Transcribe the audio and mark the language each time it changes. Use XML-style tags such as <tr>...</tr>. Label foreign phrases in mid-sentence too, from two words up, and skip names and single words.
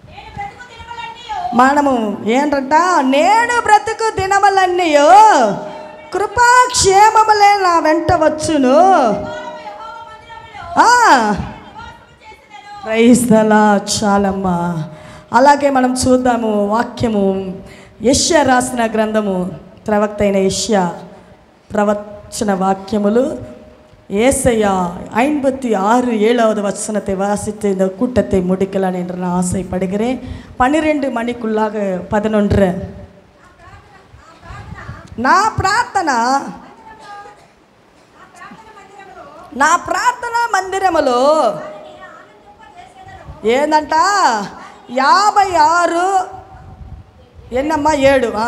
<te>మనము ఏంటంట, నేను బ్రతుకు దినములన్నీయో కృపాక్షేమములే నా వెంట వచ్చును.</te> <en>Praise the Lord.</en> <te>చాలమ్మా. అలాగే మనం చూద్దాము వాక్యము. యెషయా రాసిన గ్రంథము, ప్రవక్త అయిన యెషయా ప్రవచన వాక్యములు.</te> <ta>ஏசாயா 56:7 வசனத்தை வாசித்து இந்த கூட்டத்தை முடிக்கலாம் என்று நான் ஆசைப்படுகிறேன். 12 மணிக்குள்ளாக 11.</ta> <te>నా ప్రార్థన మందిరములో ఏందంట 56 ఎన్నమ్మా 7.</te>